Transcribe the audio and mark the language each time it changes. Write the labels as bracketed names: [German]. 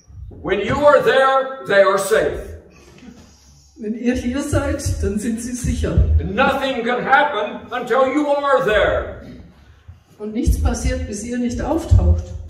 [English] When you are there, they are safe. [German] Wenn ihr hier seid, dann sind sie sicher. [English] Nothing can happen until you are there. [German] Und nichts passiert, bis ihr nicht auftaucht.